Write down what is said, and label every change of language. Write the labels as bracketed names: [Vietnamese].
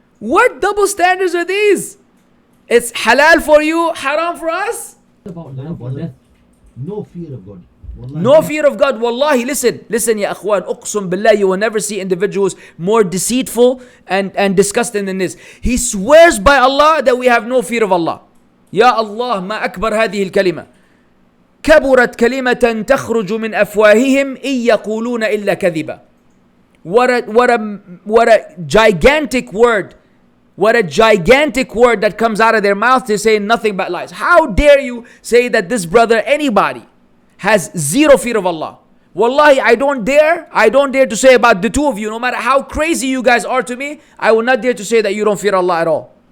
[English] What double standards are these? It's halal for you, haram for us? About life or death. No fear of God. Wallahi. No fear of God. Wallahi, listen, [Arabic] ya akhwan, uqsum billah, [English] you will never see individuals more deceitful and disgusting than this. He swears by Allah that we have no fear of Allah. [Arabic] يا الله ما أكبر هذه الكلمة. كبرت كلمة تخرج من أفواههم إن يقولون إلا كذبا. [English] What a gigantic word. What a gigantic word that comes out of their mouth. They're saying nothing but lies. How dare you say that this brother, anybody, has zero fear of Allah? Wallahi, I don't dare to say about the two of you, no matter how crazy you guys are to me, I will not dare to say that you don't fear Allah at all.